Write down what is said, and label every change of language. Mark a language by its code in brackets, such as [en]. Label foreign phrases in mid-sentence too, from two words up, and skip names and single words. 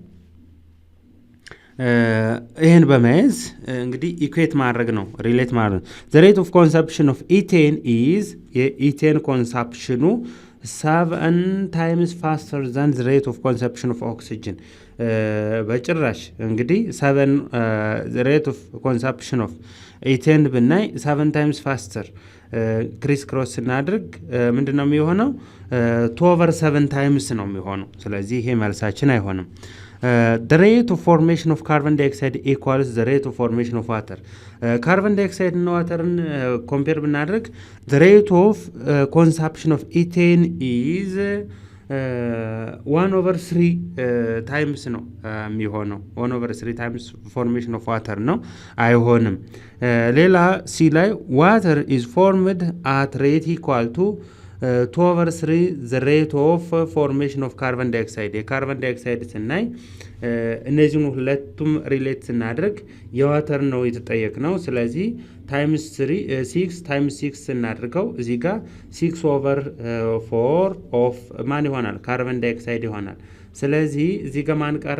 [am] ይህን በመያዝ እንግዲህ ኢኩዌት ማድረግ ነው፣ ሪሌት ማድረግ ነው። [en] the rate of consumption of ethane is [am] የኢቴን ኮንሰፕሽኑ [en] 7 times faster than the rate of consumption of oxygen። [am] በጭራሽ እንግዲህ [en] 7 rate of consumption of ethane [am] ብናይ [en] 7 times faster criss cross [am] ስናድርግ ምንድን ነው የሚሆነው? 2/7 ታይምስ ነው የሚሆነው። ስለዚህ ይሄ መልሳችን አይሆንም። [en] the rate of formation of carbon dioxide equals the rate of formation of water። carbon dioxide [am] እና ዋተርን ኮምፔር ብናደርግ [en] the rate of consumption of ethane is [am] 1/3 ታይምስ ነው የሚሆነው። 1/3 [en] times formation of water [am] ነው፣ አይሆንም። ሌላ ሲ ላይ [en] water is formed at rate equal to 2/3 the rate of formation of carbon dioxide። carbon dioxide [am] ስናይ እነዚህን ሁለቱም ሪሌት ስናደርግ የዋተር ነው የተጠየቅነው። ስለዚህ ታይምስ 6 ታይምስ 6 ስናድርገው እዚህ ጋር 6/4 ኦፍ ማን ይሆናል? [en] carbon dioxide [am] ይሆናል። ስለዚህ እዚህ ጋር ማን ቀረ?